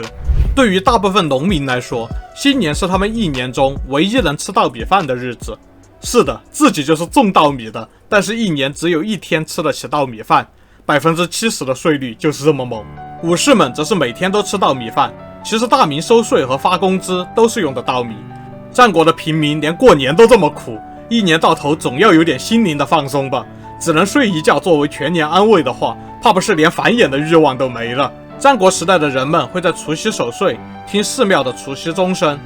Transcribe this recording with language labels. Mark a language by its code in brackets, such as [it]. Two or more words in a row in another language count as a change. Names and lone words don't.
[zh] 對於大部分農民來說，新年是他們一年中唯一能吃稻米飯的日子。是的，自己就是種稻米的，但是一年只有1天吃得起稻米飯，70%的稅率就是這麼猛。武士們則是每天都吃稻米飯，其實大明收稅和發工資都是用的稻米。戰國的平民連過年都這麼苦，一年到頭總要有點心靈的放鬆吧，只能睡一覺作為全年安慰的話，怕不是連繁衍的慾望都沒了。戰國時代的人們會在除夕守歲，聽寺廟的除夕鐘聲。